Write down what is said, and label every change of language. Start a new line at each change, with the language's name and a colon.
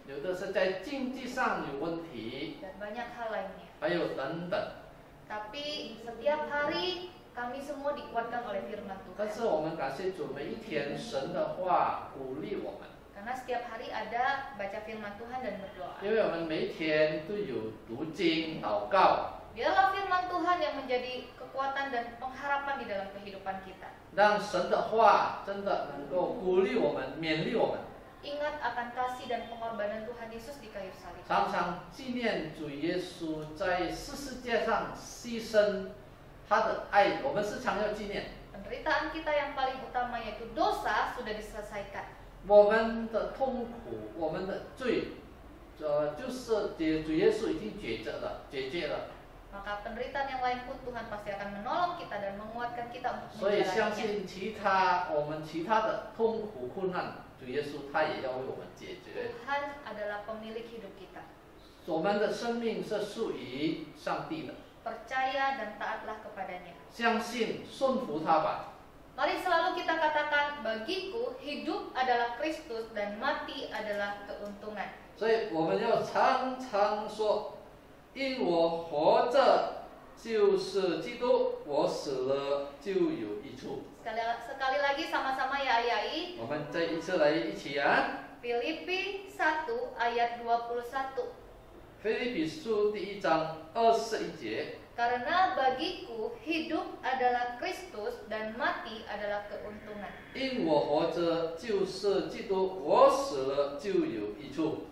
Chinese: 有的是在经济上有问题，
Indonesian: dan banyak hal lainnya.
Chinese: 还有等等。
Indonesian: Tapi setiap hari kami semua dikuatkan oleh firman
Chinese: 但
Indonesian: Tuhan.
Chinese: 是我们感谢主，每一天神的话鼓励我们，
Indonesian: Karena setiap hari ada baca firman Tuhan dan berdoa.
Chinese: 因为我们每一天都有读经、祷告，
Indonesian: Biarlah firman Tuhan yang menjadi kekuatan dan pengharapan di dalam kehidupan kita.
Chinese: 让神的话真的能够鼓励我们、勉励我们，
Indonesian: Ingat akan kasih dan pengorbanan Tuhan Yesus di kayu salib.
Chinese: 常常纪念主耶稣在世界上牺牲他的爱，我们时常要纪念。
Indonesian: Penderitaan kita yang paling utama yaitu dosa sudah diselesaikan.
Chinese: 我们的痛苦、我们的罪，就是主耶稣已经解决了。
Indonesian: Maka penderitaan yang lain pun Tuhan pasti akan menolong kita dan menguatkan kita untuk
Chinese: 所以相
Indonesian: menjalaninya.
Chinese: 信我们其他的痛苦困难，主耶稣他也要为我们解决。
Indonesian: Tuhan adalah pemilik hidup kita.
Chinese: 我们的生命是属于上帝的，
Indonesian: Percaya dan taatlah kepadanya.
Chinese: 相信顺服他吧。
Indonesian: Mari selalu kita katakan, bagiku hidup adalah Kristus dan mati adalah keuntungan.
Chinese: 所以我们要常常说，因我活着就是基督，我死了就有益处。
Indonesian: Sekali lagi sama-sama ya ayai.
Chinese: 我们再一次来一起啊，
Indonesian: Filipi 1 ayat 21.
Chinese: 腓立比书第1章21节。
Indonesian: Karena bagiku hidup adalah Kristus dan mati adalah keuntungan.
Chinese: 因我活着就是基督，我死了就有益处。